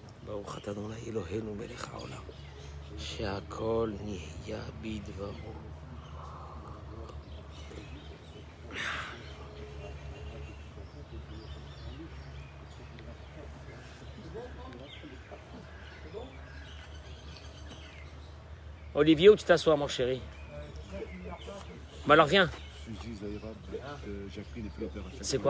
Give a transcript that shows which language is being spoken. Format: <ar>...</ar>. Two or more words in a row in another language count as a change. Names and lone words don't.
<he>ברוך אתה אדוני אלוהינו מלך העולם, שהכל נהיה בדברו.</he> <fr>Olivier, où tu t'assois, mon chéri? Bah alors viens. C'est quoi?</fr>